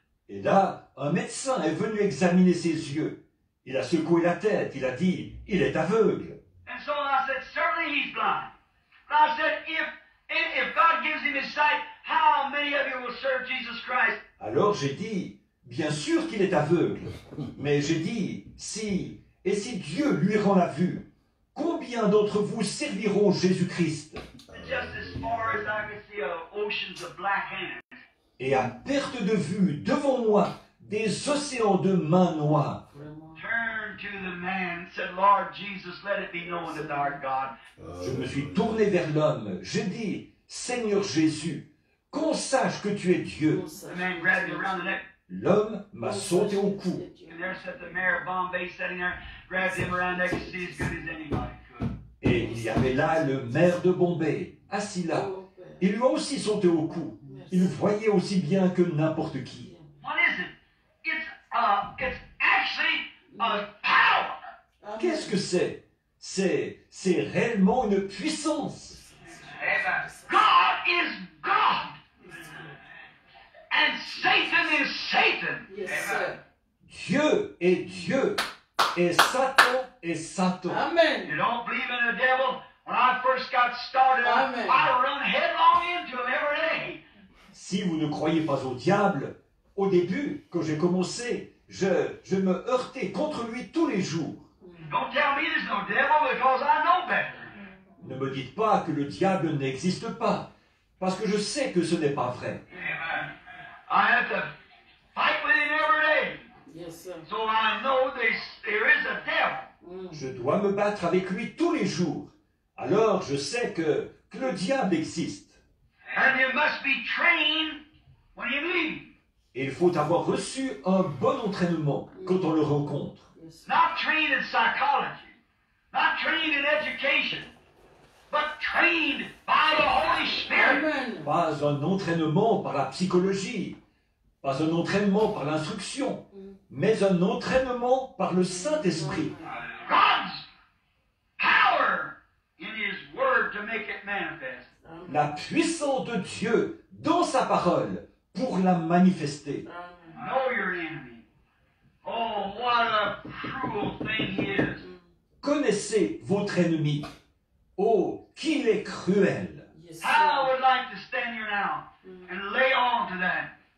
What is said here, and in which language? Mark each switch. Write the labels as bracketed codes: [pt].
[fr] et là, un médecin est venu examiner ses yeux. Il a secoué la tête, il a dit, il est aveugle. [en] And so I said, certainly he's blind. But I said, if God gives him his sight, how many of you will serve Jesus Christ? [fr] Alors j'ai dit, bien sûr qu'il est aveugle, mais j'ai dit, si Dieu lui rend la vue, combien d'entre vous serviront Jésus-Christ? [en] And just as far as I could see, oceans of black hands. [fr] Et à perte de vue, devant moi, des océans de mains noires. Vraiment. [en] Turned to the man and said, Lord Jesus, let it be known that thou art God. [fr] Je me suis tourné vers l'homme, j'ai dit, Seigneur Jésus, qu'on sache que tu es Dieu. [en] The man grabbed me around the neck, [fr] L'homme m'a sauté au cou. [en] and there sat the mayor of Bombay sitting there, grabbed him around the neck to see as good as anybody could. [fr] Et il y avait là le maire de Bombay, assis là. Oh, Père. Il lui a aussi sauté au cou. Il voyait aussi bien que n'importe qui. [en] What is it? It's actually a power. Amen. [fr] Qu'est-ce que c'est? C'est réellement une puissance. [en] Amen. God is God. And Satan is Satan. Yes, Amen. sir. [fr] Dieu est Dieu. Et Satan est Satan. [en] Amen. You don't believe in the devil? When I first got started, Amen. I run headlong into him every day. [fr] Si vous ne croyez pas au diable, au début, quand j'ai commencé, je me heurtais contre lui tous les jours. [en] Don't tell me there's no devil because I know better. [fr] Ne me dites pas que le diable n'existe pas, parce que je sais que ce n'est pas vrai. [en] Amen. I have to fight with him every day. Yes, sir. So I know there is a devil. [fr] Je dois me battre avec lui tous les jours. Alors je sais que le diable existe. [en] And you must be trained when you meet him. [fr] Et il faut avoir reçu un bon entraînement quand on le rencontre. [en] Yes, sir. Not trained in psychology, not trained in education, but trained by the Holy Spirit. Amen. [fr] Pas un entraînement par la psychologie, Pas un entraînement par l'instruction, mais un entraînement par le Saint-Esprit. [en] God's power in His Word to make it manifest. [fr] La puissance de Dieu dans sa parole pour la manifester. [en] Know your enemy. Oh, what a cruel thing he is. [fr] Connaissez votre ennemi. Oh, qu'il est cruel. [en] Yes, How I Lord. would like to stand here now and lay on to that.